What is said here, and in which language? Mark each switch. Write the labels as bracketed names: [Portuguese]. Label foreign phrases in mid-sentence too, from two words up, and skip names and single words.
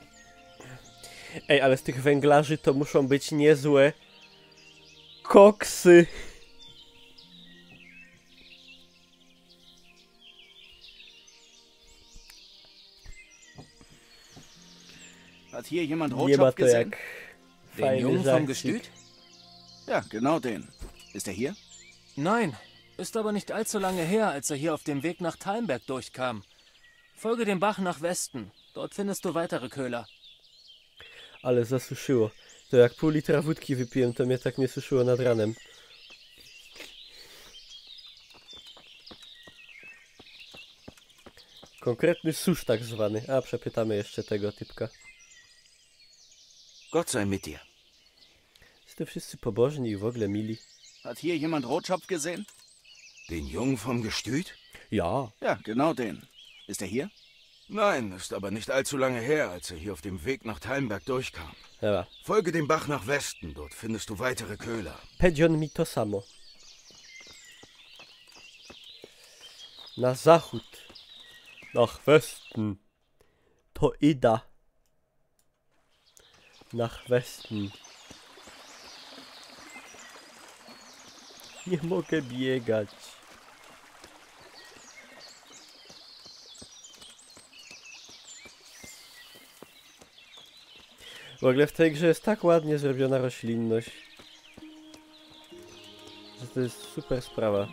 [Polish] Ej, ale z tych węglarzy to muszą być niezłe koksy. [German] Hat hier jemand [Polish] Nie ma [German] Rotschopf [Polish] to [German] gesehen? [Polish] jak [German] Den [Polish] fajny [German] Jungen vom [Polish] żarcik. [German] Gestüt? Ja, genau den. Ist er hier? Nein, ist aber nicht allzu lange her, als er hier auf dem Weg nach Talmberg durchkam. Folge dem Bach nach Westen. Dort findest du weitere Köhler. [Polish] Ale zasuszyło. To jak pół litra wódki wypiłem, to mnie tak nie suszyło nad ranem. Konkretny susz tak zwany. A, przepytamy jeszcze tego typka. [German] Gott sei mit dir. [Polish] Jste wszyscy pobożni i w ogóle mili. [German] Hat hier jemand Rotschopf gesehen? Den Jungen vom Gestüt? Ja. Ja, genau den. Ist er hier? Nein, ist aber nicht allzu lange her, als er hier auf dem Weg nach Talmberg durchkam. Ja. Folge dem Bach nach Westen, dort findest du weitere Köhler. [Polish] Powiedział mi to samo. Na zachód. [German] Nach Westen. [Polish] To ida. [German] Nach Westen. [Polish] Nie mogę biegać. W ogóle w tej grze jest tak ładnie zrobiona roślinność, że to jest super sprawa.